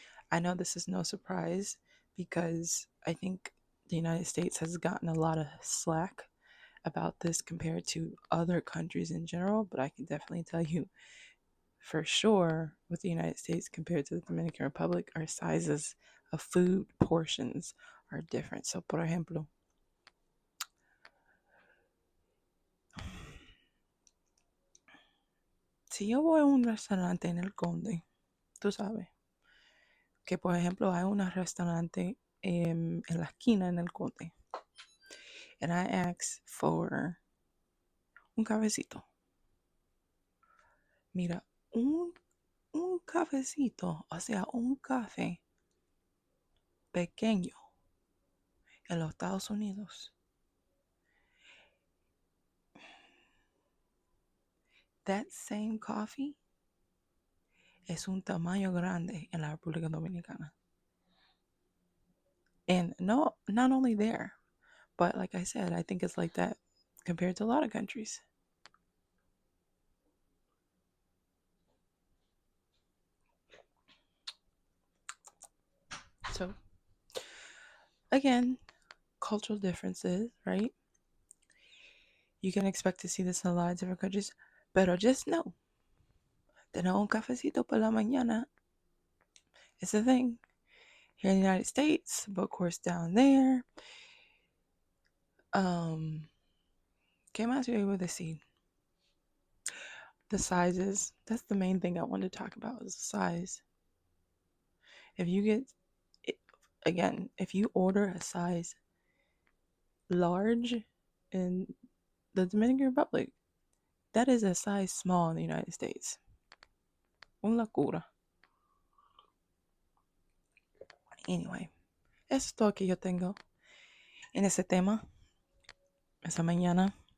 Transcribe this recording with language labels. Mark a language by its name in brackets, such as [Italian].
[English] I know this is no surprise because I think the United States has gotten a lot of slack about this compared to other countries in general, but I can definitely tell you for sure with the United States compared to the Dominican Republic, our sizes of food portions are different. [Spanish] So, por ejemplo, si yo voy a un restaurante en el Conde, tú sabes que, por ejemplo, hay un restaurante en la esquina en el Conde, [English] and I ask for [Spanish] un cafecito. Mira, un cafecito, o sea, un café pequeño en los Estados Unidos. [English] That same coffee [Spanish] es un tamaño grande en la República Dominicana. [English] And no, not only there, but like I said, I think it's like that compared to a lot of countries. So, again, cultural differences, right? You can expect to see this in a lot of different countries, pero just know, [Spanish] tener un cafecito por la mañana [English] is a thing here in the United States, but of course down there. [Spanish] ¿Qué más yo iba a decir? [English] The sizes. That's the main thing I wanted to talk about is the size. If you get, again, if you order a size large in the Dominican Republic, that is a size small in the United States. [Spanish] Una locura. Anyway, eso es todo que yo tengo en ese tema esa mañana.